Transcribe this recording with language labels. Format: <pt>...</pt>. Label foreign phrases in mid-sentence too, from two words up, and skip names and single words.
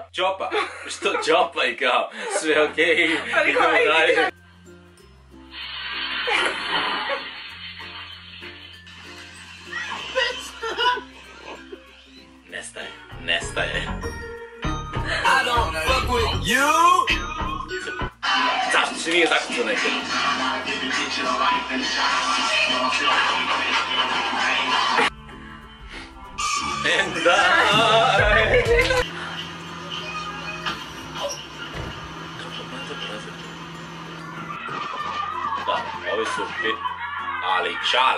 <sr>Ćopa. Što ćopa i kao, sve okej, Ali idemo hajde. dalje. Nestaje.</sr> <en>I don't fuck with you.</en> <sr>Zašto se nije zakucao nekad?</sr> <en>And die!</en> <sr>Da, ovi su ali čale.</sr>